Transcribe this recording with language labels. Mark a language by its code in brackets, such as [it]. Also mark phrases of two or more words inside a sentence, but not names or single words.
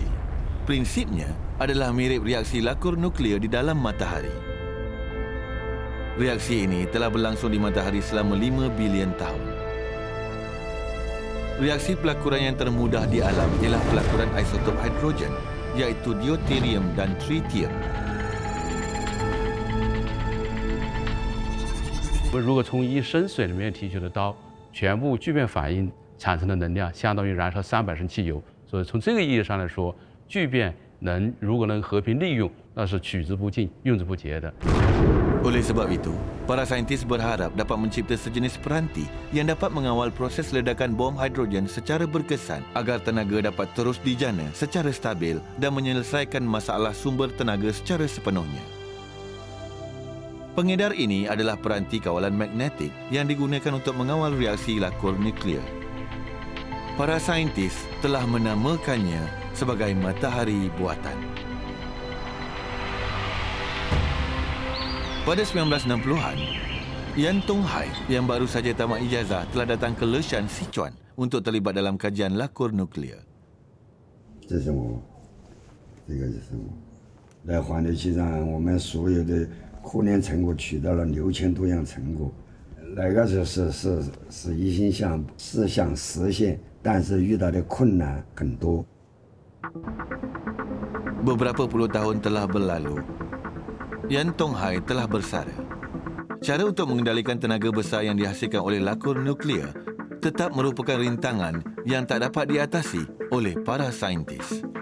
[ms] Prinsipnya adalah mirip reaksi lakur nuklear di dalam matahari. Reaksi ini telah berlangsung di matahari selama 5 bilion tahun. Reaksi pelakuran yang termudah di alam ialah pelakuran isotop hidrogen, iaitu deuterium dan tritium. [zh] 如果从以深水里面提取的氘全部聚变反应产生的能量，相当于燃烧300升汽油。所以从这个意义上来说，聚变如果能和平利用，那是取之不尽、用之不竭的。 [ms] Oleh sebab itu, para saintis berharap dapat mencipta sejenis peranti yang dapat mengawal proses ledakan bom hidrogen secara berkesan agar tenaga dapat terus dijana secara stabil dan menyelesaikan masalah sumber tenaga secara sepenuhnya. Pengedar ini adalah peranti kawalan magnetik yang digunakan untuk mengawal reaksi lakur nuklear. Para saintis telah menamakannya sebagai matahari buatan. Pada 1960-an, Yan Tonghai yang baru saja tamat ijazah telah datang ke Leshan, Sichuan untuk terlibat dalam kajian lakur nuklear. [zh] 这是我，这个就是我。在环流器上，我们所有的科研成果取到了6000多样成果，那个是一心想实现，但是遇到的困难很多。 [ms] Beberapa puluh tahun telah berlalu, Yan Tonghai telah bersara. Cara untuk mengendalikan tenaga besar yang dihasilkan oleh lakur nuklear tetap merupakan rintangan yang tak dapat diatasi oleh para saintis.